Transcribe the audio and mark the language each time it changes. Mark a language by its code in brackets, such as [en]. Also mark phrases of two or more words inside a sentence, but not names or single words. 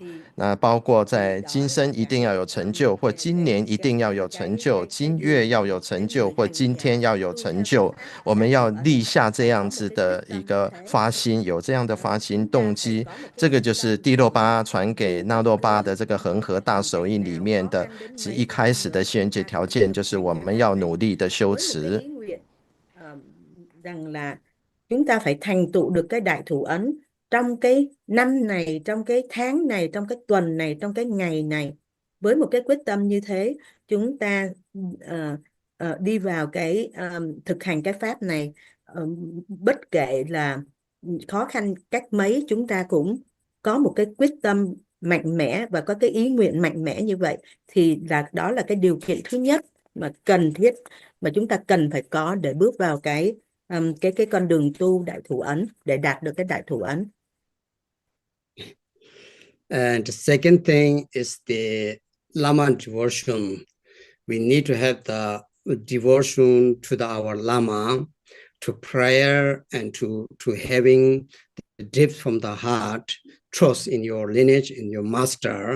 [zh] 那包括在今生一定要有成就，或今年一定要有成就，今月要有成就，或今天要有成就，我们要立下这样子的一个发心，有这样的发心动机，这个就是蒂洛巴传给那洛巴的这个恒河大手印里面的一开始的先决条件，就是我们要努力的修持。 [vi] rằng là chúng ta phải thành tựu được cái đại thủ ấn trong cái năm này, trong cái tháng này, trong cái tuần này, trong cái ngày này. Với một cái quyết tâm như thế, chúng ta đi vào cái thực hành cái pháp này, bất kể là khó khăn cách mấy, chúng ta cũng có một cái quyết tâm mạnh mẽ và có cái ý nguyện mạnh mẽ như vậy, thì đó là cái điều kiện thứ nhất mà cần thiết mà chúng ta cần phải có để bước vào cái con đường tu đại thủ ấn, để đạt được cái đại thủ ấn. [en] And the second thing is the Lama devotion. We need to have the devotion to our Lama, to prayer, and to having the depth from the heart, trust in your lineage, in your master.